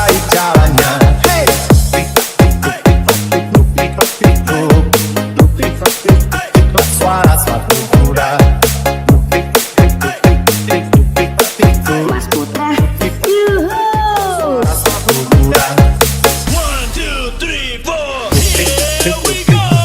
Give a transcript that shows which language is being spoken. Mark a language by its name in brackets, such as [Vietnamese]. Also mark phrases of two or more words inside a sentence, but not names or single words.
[Indonesian] jalannya. Hey, tik tik tuk tik tuk, suara sepatu kuda. Tik tik tuk, Mas Putra. Yuhu. suara sepatu kuda. 1, 2, 3, 4. [English] Here we go.